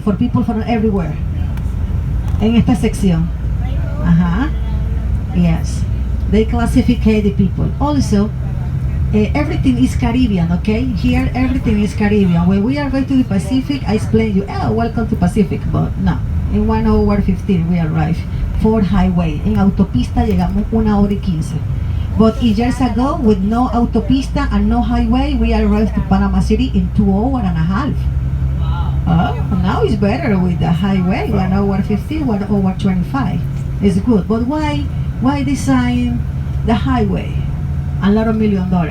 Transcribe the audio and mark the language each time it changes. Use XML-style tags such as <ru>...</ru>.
<en>For people from everywhere.</en> <es>En esta sección.</es> <en>Ajá. Yes. They classify the people. Also, everything is Caribbean, okay? Here, everything is Caribbean. When we are going to the Pacific, I explain you, welcome to Pacific, but no. In 1 hour 15 we arrive. 4 highway.</en> <es>En autopista llegamos 1 hora y 15.</es> <en>But years ago, with no autopista and no highway, we arrived to Panama City in 2 hours and a half. Now it's better with the highway, 1 hour 15, 1 hour 25. It's good, but why design the highway? A lot of $1 million.</en>